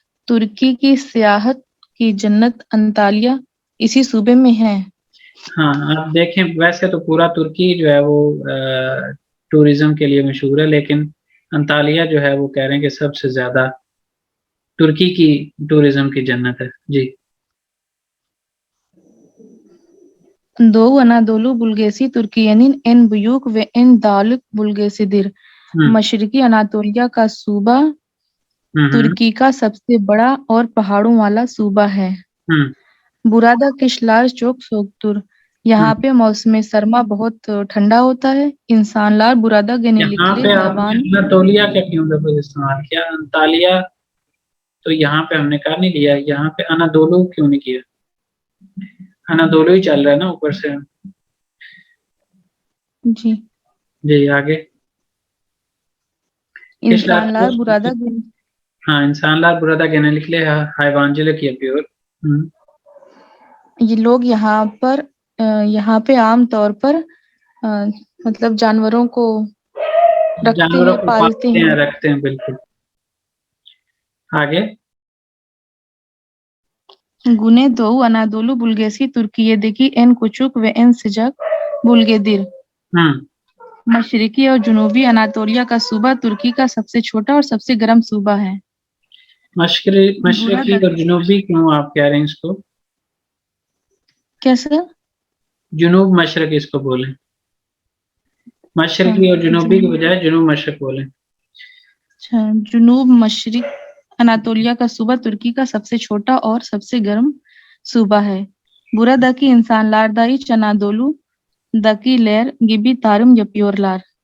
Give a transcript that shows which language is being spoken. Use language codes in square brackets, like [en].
[hi] तुर्की की सियाहत की जन्नत अंतालिया इसी सूबे में है। हाँ, आप देखें वैसे तो पूरा तुर्की जो है वो टूरिज्म के लिए मशहूर है, लेकिन अंतालिया जो है वो कह रहे हैं कि सबसे ज्यादा तुर्की की टूरिज्म की जन्नत है। जी। [tr] Doğu Anadolu bölgesi Türkiye'nin en büyük ve en dağlık bölgesidir। [hi] मशरकी Anatolia का सूबा तुर्की का सबसे बड़ा और पहाड़ों वाला सूबा है। [tr] burada kışlar çok soğuktur। [hi] यहाँ पे मौसम सरमा बहुत ठंडा होता है। [tr] इंसानlar burada genellikle [hi] अनातोलिया का क्यों लफ्ज़ इस्तेमाल किया? अंतालिया तो यहाँ पे हमने कर नहीं लिया, यहाँ पे अनादोलू क्यों नहीं किया? अनादोलू ही चल रहा है ना ऊपर से। जी जी आगे। [tr] İnsanlar burada insanlar burada genellikle hayvancılık yapıyor। [hi] ये लोग यहाँ पे आम तौर पर मतलब जानवरों को पालते हैं, रखते हैं। बिल्कुल। आगे। [tr] Güneydoğu Anadolu bölgesi Türkiye'deki en küçük ve en sıcak bölgedir। [hi] मशरकी और जुनूबी अनातोलिया का सूबा तुर्की का सबसे छोटा और सबसे गर्म सूबा है। मशरकी और जुनूबी क्यों आप कह रहे हैं इसको? कैसे? जुनूब मशरक इसको बोलें, मशरकी और जुनूबी की बजाय जुनूब मशरक बोलें। अच्छा, जुनूब मशरिक अनातोलिया का सूबा तुर्की का सबसे छोटा और सबसे गर्म सूबा है। [tr] बुरादaki insanlar da iç Anadolu dakiler gibi tarım yapıyorlar।